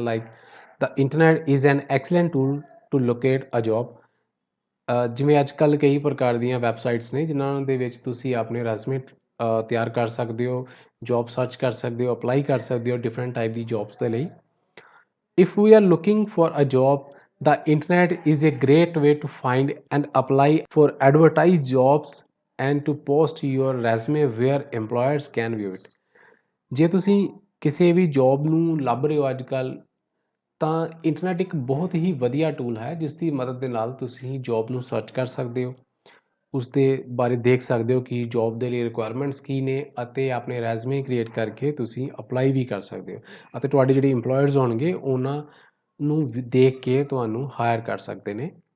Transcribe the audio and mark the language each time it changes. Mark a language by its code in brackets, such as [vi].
[en] Like the internet is an excellent tool to locate a job. [pa] ਜਿਵੇਂ ਅੱਜ ਕੱਲ੍ਹ ਕਈ ਪ੍ਰਕਾਰ ਦੀਆਂ ਵੈਬਸਾਈਟਸ ਨੇ ਜਿਨ੍ਹਾਂ ਦੇ ਵਿੱਚ ਤੁਸੀਂ ਆਪਣੇ ਰੈਜ਼ੂਮੇ ਤਿਆਰ ਕਰ ਸਕਦੇ ਹੋ, ਜੋਬ ਸਰਚ ਕਰ ਸਕਦੇ ਹੋ, ਅਪਲਾਈ ਕਰ ਸਕਦੇ ਹੋ ਡਿਫਰੈਂਟ ਟਾਈਪ ਦੀ ਜੋਬਸ ਦੇ ਲਈ। [en] If we are looking for a job The internet is a great way to find and apply for advertised jobs and to post your resume where employers can view it। [pa] ਜੇ ਤੁਸੀਂ ਕਿਸੇ ਵੀ job ਨੂੰ ਲੱਭ ਰਹੇ ਹੋ ਅੱਜ ਕੱਲ੍ਹ, ਤਾਂ ਇੰਟਰਨੈਟ ਇੱਕ ਬਹੁਤ ਹੀ ਵਧੀਆ ਟੂਲ ਹੈ ਜਿਸ ਦੀ ਮਦਦ ਦੇ ਨਾਲ ਤੁਸੀਂ ਜੌਬ ਨੂੰ ਸਰਚ ਕਰ ਸਕਦੇ ਹੋ, ਉਸ ਦੇ ਬਾਰੇ ਦੇਖ ਸਕਦੇ ਹੋ ਕਿ ਜੌਬ ਦੇ ਲਈ ਰਿਕੁਆਇਰਮੈਂਟਸ ਕੀ ਨੇ, ਅਤੇ ਆਪਣੇ ਰੈਜ਼ਮੇ ਕ੍ਰੀਏਟ ਕਰਕੇ ਤੁਸੀਂ ਅਪਲਾਈ ਵੀ ਕਰ ਸਕਦੇ ਹੋ, ਅਤੇ ਤੁਹਾਡੇ ਜਿਹੜੇ ਇੰਪਲੋਇਰਸ ਹੋਣਗੇ ਉਹਨਾਂ ਨੂੰ ਦੇਖ ਕੇ ਤੁਹਾਨੂੰ ਹਾਇਰ ਕਰ ਸਕਦੇ ਨੇ।